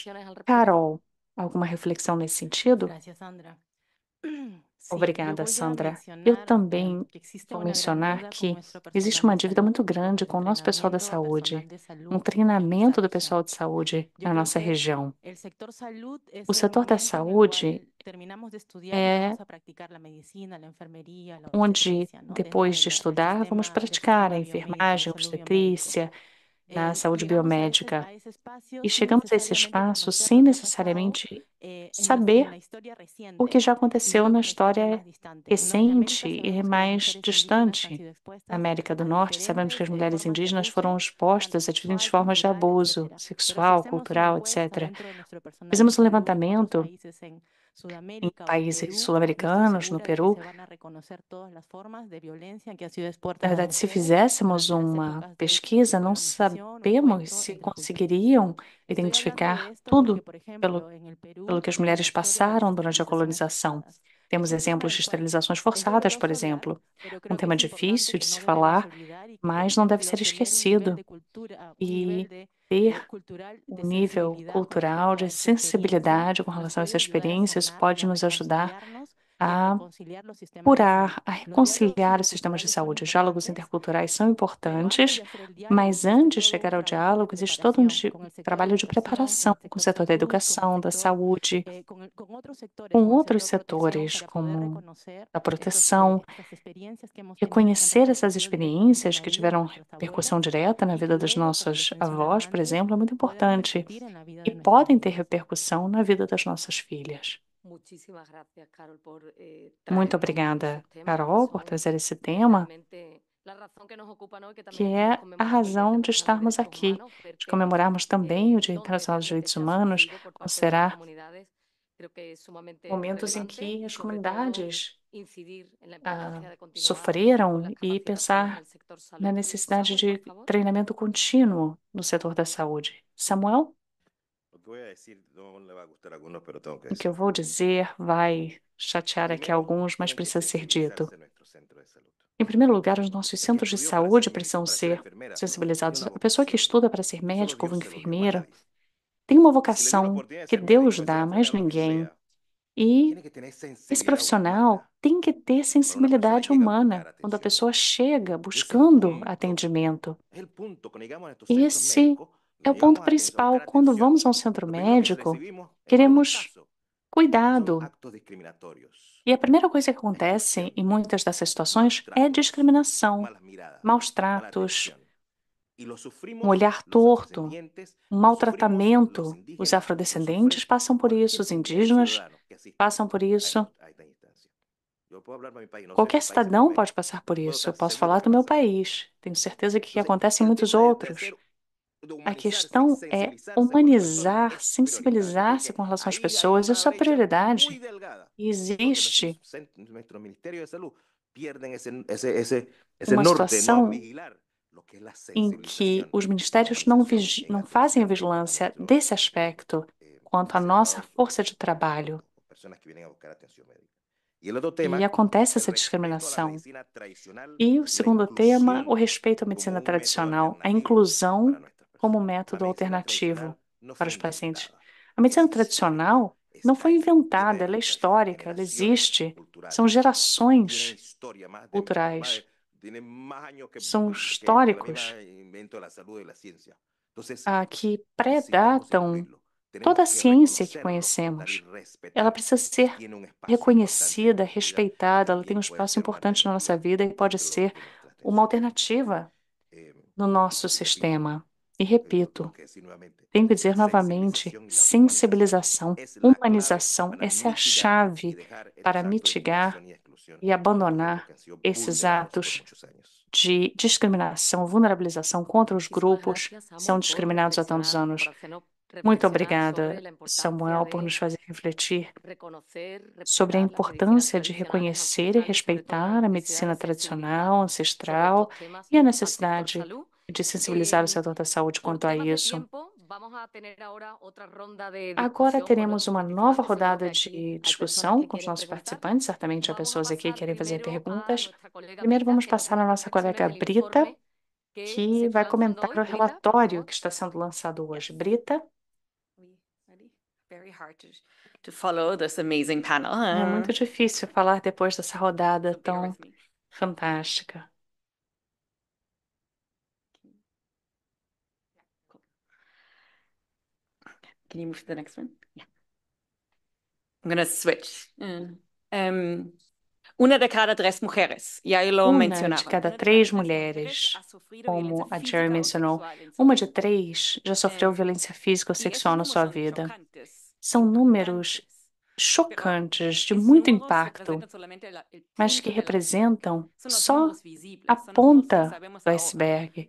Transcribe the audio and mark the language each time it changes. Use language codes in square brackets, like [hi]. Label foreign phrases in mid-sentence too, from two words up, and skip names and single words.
[pt] Carol, alguma reflexão nesse sentido? [es] Gracias, Sandra. Sí, yo [pt] Obrigada, [es] voy a [pt] Sandra. Eu [es] mencionar [pt] também [es] que existe [pt] vou [es] una gran [pt] mencionar [es] deuda con [pt] que [es] nuestro [pt] existe [es] personal [pt] uma [es] de [pt] dívida muito [es] salud, [pt] grande com o nosso pessoal da [es] entrenamiento a [pt] saúde, [es] personal de [pt] um [es] salud en [pt] treinamento [es] esa [pt] do [es] región. [pt] pessoal de saúde [es] Yo [pt] na [es] creo [pt] nossa [es] que [pt] região. [es] el sector salud es [pt] O [es] el [pt] setor da [es] momento en el [pt] saúde [es] cual terminamos de estudiar y [pt] é [es] vamos a practicar la medicina, la enfermería, la [pt] onde, [es] obstetricia, ¿no? Dentro [pt] depois de [es] del [pt] estudar, vamos praticar a [es] sistema biomédico, de [pt] enfermagem, [es] salud biomédico. [pt] obstetrícia, na saúde biomédica. [es] A ese espacio [pt] E [es] sin [pt] chegamos a esse [es] necesariamente [pt] espaço [es] conocer [pt] sem [es] lo que ha pasado [pt] necessariamente [es] en [pt] saber [es] la historia [pt] o que [es] reciente [pt] já [es] y [pt] aconteceu [es] luego [pt] na [es] en la historia [pt] história [es] más distante. En [pt] recente [es] Norteamérica [pt] e [es] sabemos que las [pt] mais [es] mujeres indígenas han [pt] distante. [es] sido [pt] Na [es] expuestas [pt] América do [es] a [pt] Norte, sabemos que [es] diferentes [pt] as mulheres [es] formas de [pt] indígenas foram [es] abuso, tanto [pt] expostas a diferentes [es] sexual, [pt] formas de [es] cultural, [pt] abuso, [es] etcétera. Pero si [pt] sexual, [es] hacemos una [pt] cultural, [es] encuesta [pt] etc. [es] dentro de nuestro personal de [pt] Fizemos um [es] salud en otros [pt] levantamento [es] países en [pt] em [es] Sudamérica o en [pt] países [es] Perú, yo estoy [pt] sul-americanos, no [es] segura de que [pt] Peru. [es] se van a reconocer todas las formas de violencia que han sido expuestas [pt] Na [es] las [pt] verdade, se [es] mujeres [pt] fizéssemos [es] durante las [pt] uma [es] épocas de [pt] pesquisa, não [es] colonización o [pt] sabemos [es] encuentro [pt] se [es] entre culturas. [pt] conseguiriam [es] Estoy hablando de [pt] identificar [es] esto porque, [pt] tudo [es] por [pt] pelo, [es] ejemplo, en el [pt] pelo [es] Perú, [pt] que as [es] en la [pt] mulheres [es] historia de las [pt] passaram durante a [es] esterilizaciones [pt] colonização. [es] forzadas, [pt] Temos [es] es un tema [pt] exemplos [es] del [pt] de [es] cual [pt] esterilizações [es] es [pt] forçadas, por [es] doloroso hablar, [pt] exemplo. [es] pero [pt] Um [es] creo que [pt] tema [es] es [pt] difícil [es] importante [pt] de [es] que [pt] se [es] no debemos [pt] falar, [es] olvidar y que [pt] mas não deve [es] tenemos [pt] ser [es] que tener un nivel [pt] esquecido [es] de cultura, un nivel [pt] e [es] de [pt] ter [es] cultural [pt] um [es] de [pt] nível [es] sensibilidad, por [pt] cultural [es] ejemplo, a [pt] de [es] esta experiencia, [pt] sensibilidade com [es] nos [pt] relação a essa [es] puede ayudar a [pt] experiência. Isso [es] sanar y [pt] pode [es] a [pt] nos ajudar [es] reconciliarnos [pt] a [es] conciliar los sistemas de salud. [pt] curar, a [es] Los diálogos [pt] reconciliar os sistemas de [es] interculturales son [pt] saúde. Os diálogos [es] importantes, [pt] interculturais são [es] pero [pt] importantes, [es] antes de hacer el diálogo [pt] mas [es] existe [pt] antes de [es] todo [pt] chegar [es] un [pt] ao [es] trabajo [pt] diálogo, [es] de [pt] existe todo um [es] preparación con el sector [pt] trabalho de [es] educación, [pt] preparação com o setor da [es] salud, con el [pt] educação, da [es] sector, [pt] saúde, [es] con otros sectores, [pt] com [es] con el [pt] outros [es] sector protección, [pt] setores, [es] para poder [pt] como [es] reconocer [pt] a proteção, [es] estas experiencias que hemos tenido, que han [pt] reconhecer essas [es] repercutido directamente en [pt] experiências [es] la [pt] que [es] vida de [pt] tiveram [es] nuestras [pt] repercussão [es] abuelas [pt] direta na [es] y [pt] vida [es] que [pt] das [es] luego, como [pt] nossas [es] les [pt] avós, [es] mencionaba [pt] por [es] antes, [pt] exemplo, é muito [es] pueden [pt] importante [es] repercutir en la vida [pt] e [es] de nuestras [pt] podem ter [es] hijas. [pt] repercussão na vida das nossas filhas. Muito obrigada, Carol, por trazer esse tema, que é a razão de estarmos aqui, de comemorarmos também o Dia Internacional dos Direitos Humanos, considerar momentos em que as comunidades sofreram e pensar na necessidade de treinamento contínuo no setor da saúde. Samuel, [es] Lo que voy a decir no le va a gustar a algunos, pero tengo que [pt] o que eu [es] decirlo. [pt] vou dizer vai chatear aqui [es] Primero, [pt] alguns, mas [es] tienen que [pt] precisa ser dito. [es] sensibilizarse nuestros centros de salud. [pt] Em primeiro lugar, os nossos [es] El que [pt] centros de [es] estudió para [pt] saúde [es] ser [pt] precisam [es] médico, para ser [pt] ser [es] enfermera, [pt] sensibilizados. [es] tiene una [pt] A pessoa que [es] vocación. [pt] estuda para ser [es] Solo [pt] médico ou [es] Dios se lo dio, más [pt] enfermeira [es] nadie. [pt] tem uma [es] Y si le dio la [pt] vocação [es] oportunidad de [pt] que [es] ser [pt] Deus [es] médico, de ser [pt] dá, mais [es] enfermera, lo que [pt] ninguém. [es] sea, [pt] E [es] tiene que tener [pt] esse [es] sensibilidad [pt] profissional [es] humana. [pt] tem que ter [es] Cuando una persona [pt] sensibilidade [es] llega a [pt] humana [es] buscar [pt] quando a [es] atención [pt] pessoa [es] médica. [pt] chega [es] Ese es el [pt] buscando [es] punto. [pt] atendimento. [es] Es el punto. Cuando llegamos a estos centros [pt] Esse [es] médicos, [pt] é [es] cuando [pt] o ponto [es] llegamos a [pt] principal. [es] buscar [pt] Quando [es] atención, [pt] vamos a um centro [es] lo primero que [pt] médico, [es] recibimos es [pt] queremos [es] voluntad. Son [pt] cuidado. [es] actos discriminatorios. [pt] E a primeira coisa que acontece [es] Exclusión, [pt] em muitas dessas situações [es] malos [pt] é [es] tratos, [pt] discriminação, [es] malas miradas, [pt] maus [es] mala [pt] tratos, [es] atención. Y lo [pt] um [es] sufrimos [pt] olhar [es] los [pt] torto, [es] afrodescendientes, [pt] um [es] lo sufrimos los [pt] maltratamento. Os [es] indígenas, lo [pt] afrodescendentes [es] sufre [pt] passam por isso, [es] cualquier [pt] os [es] indígena [pt] indígenas [es] ciudadano que asista [pt] passam por isso. [es] a esta instancia. Yo puedo hablar de mi país, no sé [pt] Qualquer [es] qué países [pt] cidadão [es] también, [pt] pode passar por [es] puedo [pt] isso. Eu [es] estar [pt] posso [es] seguro [pt] falar [es] que [pt] do meu [es] pasa. [pt] país. Tenho certeza que [es] Entonces, [pt] acontece em [es] el [pt] muitos [es] tema de [pt] outros. [es] hacer, de [pt] A [es] humanizarse y [pt] questão é [es] sensibilizarse con las personas [pt] humanizar, [es] es prioridad. [pt] sensibilizar-se [es] Porque [pt] com relação às [es] ahí hay [pt] pessoas. [es] una [pt] Isso é [es] brecha [pt] prioridade. [es] muy delgada, [pt] E [es] donde [pt] existe [es] nuestro Ministerio de Salud pierden ese [pt] uma [es] norte, no [pt] situação [es] vigilar lo que es la [pt] em que [es] sensibilización [pt] os [es] y [pt] ministérios [es] humanización en [pt] não fazem a [es] atención [pt] vigilância [es] a [pt] desse [es] nuestros [pt] aspecto quanto à nossa [es] acercados [pt] força de trabalho. [es] personas que vienen a buscar atención médica. Y el otro [pt] E [es] tema, [pt] acontece [es] el [pt] essa [es] respeto a la [pt] discriminação. [es] medicina tradicional [pt] E o [es] y la [pt] segundo tema, o [es] inclusión [pt] respeito à [es] como [pt] medicina [es] un método [pt] tradicional, a [es] alternativo [pt] inclusão [es] para nuestras [pt] como [es] personas. La [pt] método [es] medicina [pt] alternativo [es] tradicional no [pt] para [es] fue [pt] os pacientes. [es] inventada, [pt] A medicina [es] es histórica, [pt] tradicional não [es] está [pt] foi [es] ahí, [pt] inventada, [es] viene [pt] ela é [es] de [pt] histórica, ela [es] generaciones [pt] existe. São [es] culturales, tiene [pt] gerações [es] historia [pt] culturais, [es] tiene más años [pt] são [es] que la misma [pt] históricos [es] invento de la salud y la ciencia. Entonces, [pt] que [es] necesitamos [pt] predatam [es] incluirlo, [pt] toda [es] tenemos [pt] a [es] que [pt] ciência que [es] reconocerlo, aceptar y [pt] conhecemos. Ela [es] respetar [pt] precisa [es] que [pt] ser [es] tiene un espacio importante en [pt] reconhecida, [es] nuestra vida y [pt] respeitada, ela tem um [es] también puede [pt] espaço [es] ser una [pt] importante na nossa [es] alternativa [pt] vida e pode [es] dentro [pt] ser [es] de nuestra [pt] uma [es] atención. [pt] alternativa [es] Eh, [pt] no nosso [es] repito, [pt] sistema. E [es] lo [pt] repito, [es] tengo que decir nuevamente, [pt] tenho que [es] la [pt] dizer novamente: [es] sensibilización y la humanización [pt] sensibilização, [es] es la clave [pt] humanização, [es] para [pt] essa é a [es] mitigar y [pt] chave [es] dejar estos [pt] para [es] actos de [pt] mitigar [es] discriminación y exclusión [pt] e [es] de los grupos [pt] abandonar [es] que han sido [pt] esses [es] vulnerados por [pt] atos [es] muchos años. [pt] de discriminação, vulnerabilização contra os grupos que são discriminados há tantos anos. Muito obrigada, Samuel, por nos fazer refletir sobre a importância de reconhecer e respeitar a medicina tradicional, ancestral e a necessidade de sensibilizar o setor da saúde quanto a isso. Agora teremos uma nova rodada de discussão com os nossos participantes. Certamente há pessoas aqui que querem fazer perguntas. Primeiro, vamos passar à nossa colega Brita, que vai comentar o relatório que está sendo lançado hoje. Brita? [en] Very hard to follow this amazing panel. [pt] É muito difícil falar depois dessa rodada [en] So bear [pt] tão [en] with me. [pt] fantástica. [en] Can you move to the next one? Yeah. I'm gonna switch. [es] Una de cada tres mujeres, ya lo [pt] Uma [es] mencionaba. [pt] de cada três mulheres, como a Jerry mencionou, uma de três já sofreu violência física ou sexual na sua vida. São números chocantes, de muito impacto, mas que representam só a ponta do iceberg.